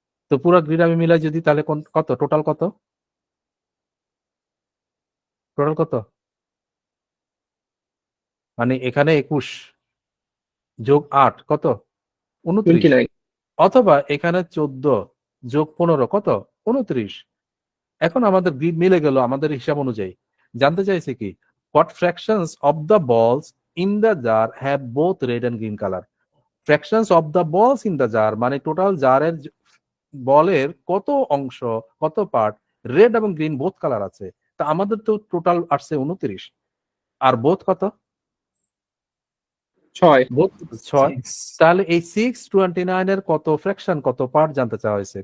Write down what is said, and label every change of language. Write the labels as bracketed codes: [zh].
[bn] তো পুরো গ্রিড আমি মিলাই যদি, তাহলে কত টোটাল, কত টোটাল কত, মানে এখানে 21 যোগ 8 কত, 29, 29। অথবা এখানে 14 যোগ 15 কত, 29। এখন আমাদের গ্রিড মিলে গেল আমাদের হিসাব অনুযায়ী। জানতে চাইছে কি, [en] what fractions of the balls in the jar have both red and green color? fractions of the balls in the jar [bn] মানে টোটাল জারের বলের কত অংশ, কত পার্ট রেড এবং গ্রিন বোথ কালার আছে। তা আমাদের তো টোটাল আসছে 29, আর বোথ কত, 6। বোথ 6। তাহলে এই 629 এর কত ফ্র্যাকশন, কত পার্ট জানতে চাওয়া হয়েছে।